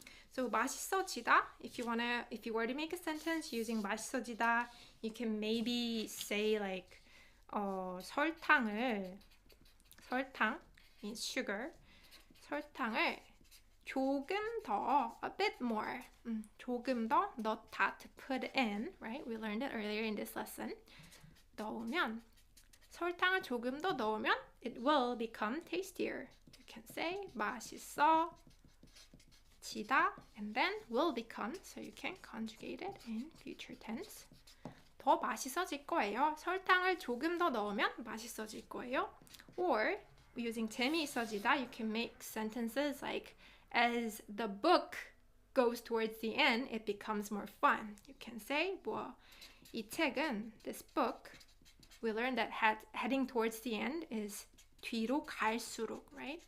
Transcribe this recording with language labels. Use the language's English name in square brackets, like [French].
[English] So 맛있어지다, if you were to make a sentence using 맛있어지다, you can maybe say like 설탕 means sugar. [Korean] 설탕을 조금 더, [English] a bit more, [Korean] 조금 더 넣다, [English] to put in, right? We learned it earlier in this lesson. [Korean] 넣으면, 설탕을 조금 더 넣으면 [English] it will become tastier. You can say 맛있어지다, and then will become, so you can conjugate it in future tense. [Korean] 더 맛있어질 거예요. 설탕을 조금 더 넣으면 맛있어질 거예요. [English] Or using 재미있어지다, you can make sentences like, as the book goes towards the end, it becomes more fun. You can say, [Korean] 뭐, 이 책은, [English] this book, we learned that heading towards the end is [Korean] 뒤로 갈수록, [English] right?